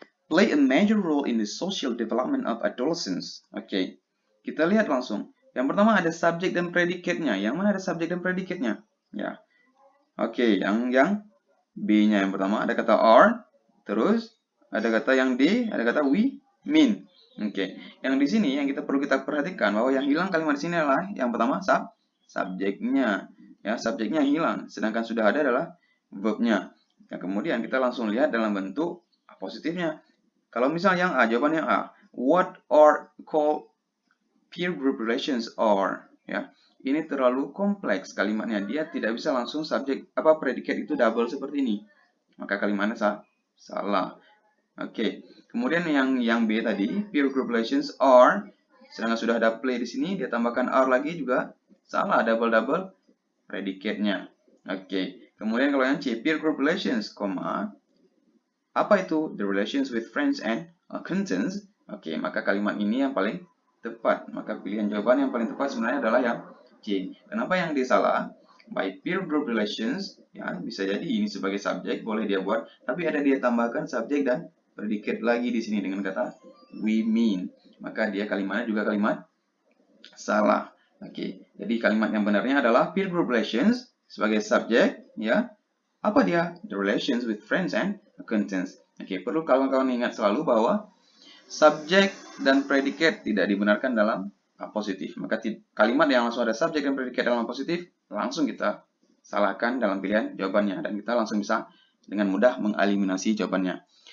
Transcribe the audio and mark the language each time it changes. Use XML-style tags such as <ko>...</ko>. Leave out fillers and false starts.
<en>Play a major role in the social development of adolescents.</en> <id>Oke, kita lihat langsung. Yang pertama ada subjek dan predikatnya. Yang mana ada subjek dan predikatnya? Ya. Oke, yang B-nya yang pertama ada kata are, terus ada kata yang D, ada kata we mean. Oke, yang di sini yang perlu kita perhatikan bahwa yang hilang kalimat di sini adalah yang pertama subjeknya. Ya, subjeknya hilang, sedangkan sudah ada adalah verb-nya. Yang kemudian kita langsung lihat dalam bentuk positifnya. Kalau misalnya yang A, jawaban yang A.</id> <en>What are called peer group relations are?</en> <id>Ya, ini terlalu kompleks kalimatnya. Dia tidak bisa langsung subjek predikat itu double seperti ini. Maka kalimatnya salah. Oke. Kemudian yang B tadi,</id> <en>peer group relations are,</en> <id>sedangkan sudah ada play di sini, dia tambahkan are lagi juga salah, double predikatnya. Oke. Kemudian kalau yang C, peer group relations, apa itu?</id> <en>The relations with friends and acquaintance.</en> <id>Oke, maka kalimat ini yang paling tepat. Maka pilihan jawaban yang paling tepat sebenarnya adalah yang C. Kenapa yang D salah?</id> <en>By peer group relations,</en> <id>ya bisa jadi ini sebagai subjek, boleh dia buat. Tapi ada dia tambahkan subjek dan predikat lagi di sini dengan kata</id> <en>we mean.</en> <id>Maka dia kalimatnya juga kalimat salah. Oke, jadi kalimat yang benarnya adalah peer group relations sebagai subjek, ya. Apa dia?</id> <en>The relations with friends and acquaintance.</en> <id>Oke, perlu kawan-kawan ingat selalu bahwa subjek dan predikat tidak dibenarkan dalam positif. Maka kalimat yang langsung ada subjek dan predikat dalam positif, langsung kita salahkan dalam pilihan jawabannya. Dan kita langsung bisa dengan mudah mengeliminasi jawabannya.</id>